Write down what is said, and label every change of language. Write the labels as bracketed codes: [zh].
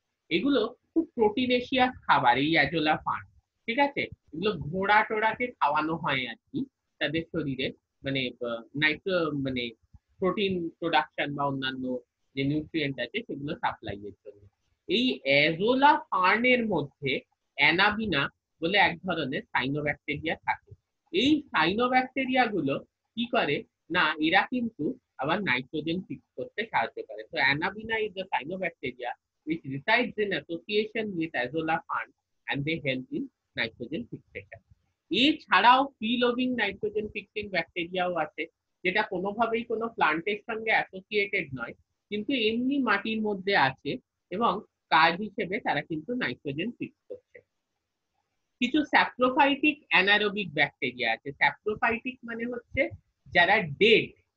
[bn] এগুলো খুব প্রোটিনেশিয়াস খাবার, এই অ্যাজোলা ফার্ন। ঠিক আছে, এগুলো ঘোড়া টোড়াকে খাওয়ানো হয় আর কি, তাদের শরীরে মানে নাইট্রো, মানে প্রোটিন প্রোডাকশন বা অন্যান্য যে নিউট্রিয়েন্ট আছে সেগুলো সাপ্লাই এর জন্য। এই অ্যাজোলা ফার্নের মধ্যে অ্যানাবিনা বলে এক ধরনের সাইনোব্যাকটেরিয়া থাকে। এই সাইনোব্যাকটেরিয়া গুলো কি করে, না এরা কিন্তু আবার নাইট্রোজেন ফিক্স করতে সাহায্য করে। [en] তো anabaena is the cyanobacteria which resides in association with azolla fern and they help in nitrogen fixation. [bn] এছাড়াও ফ্রি লোভিং নাইট্রোজেন ফিক্সিং ব্যাকটেরিয়াও আছে, যেটা কোনোভাবেই কোনো প্লান্টের সঙ্গে অ্যাসোসিয়েটেড নয়, কিন্তু এমনি মাটির মধ্যে আছে, এবং কাজ হিসেবে তারা কিন্তু নাইট্রোজেন ফিক্স করছে। কিছু স্যাপ্রোফাইটিক অ্যানারোবিক ব্যাকটেরিয়া আছে। স্যাপ্রোফাইটিক মানে হচ্ছে যারা ডেড,